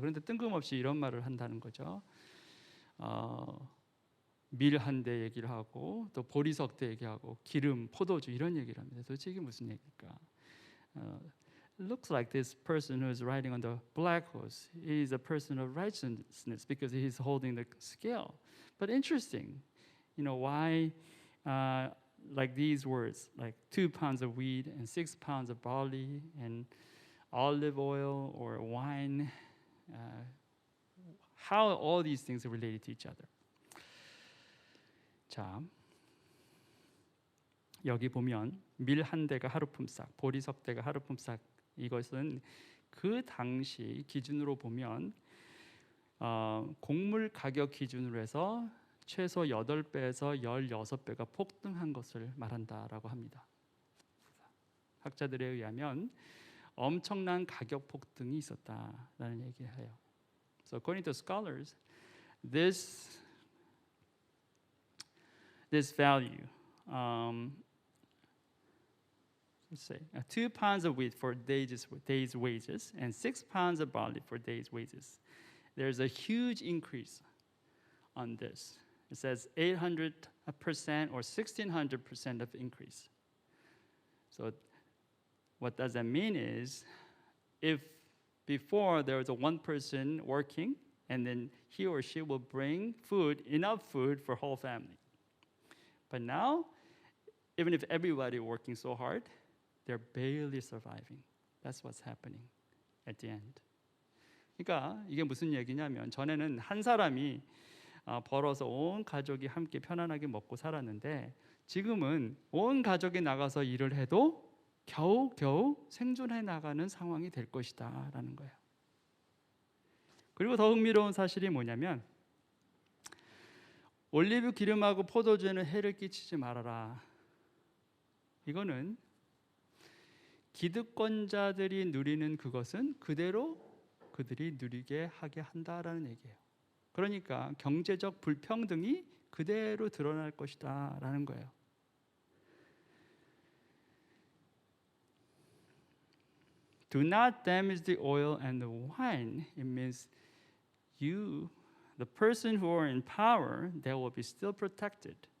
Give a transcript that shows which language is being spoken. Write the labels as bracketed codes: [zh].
[ko] 그런데 뜬금없이 이런 말을 한다는 거죠. 밀 한 대 얘기를 하고 또 보리석 대 얘기하고 기름, 포도주 이런 얘기를 합니다. 도대체 이게 무슨 얘기일까? [en] It looks like this person who is riding on the black horse is a person of righteousness because he is holding the scale. But interesting, you know, why like these words, like 2 pounds of wheat and 6 pounds of barley and olive oil or wine, how all these things are related to each other. [ko] 자, 여기 보면 밀 한 대가 하루품삯, 보리석 대가 하루품삯. 이것은 그 당시 기준으로 보면 곡물 가격 기준으로 해서 최소 8배에서 16배가 폭등한 것을 말한다라고 합니다. 학자들에 의하면 엄청난 가격 폭등이 있었다라는 얘기를 해요. [en] So according to scholars, this value, let's say 2 pounds of wheat for day's wages and 6 pounds of barley for day's wages. There's a huge increase on this. It says 800% or 1600% of increase. So what does that mean is if before there was a one person working and then he or she will bring food, enough food for whole family. But now, even if everybody working so hard, they're barely surviving. That's what's happening at the end. [ko] 그러니까 이게 무슨 얘기냐면 전에는 한 사람이 벌어서 온 가족이 함께 편안하게 먹고 살았는데 지금은 온 가족이 나가서 일을 해도 겨우 생존해 나가는 상황이 될 것이다 라는 거예요. 그리고 더 흥미로운 사실이 뭐냐면 올리브 기름하고 포도주에는 해를 끼치지 말아라. 이거는 기득권자들이 누리는 그것은 그대로 그들이 누리게 하게 한다라는 얘기예요. 그러니까 경제적 불평등이 그대로 드러날 것이다라는 거예요. [en] Do not damage the oil and the wine. It means you, the person who are in power, they will be still protected.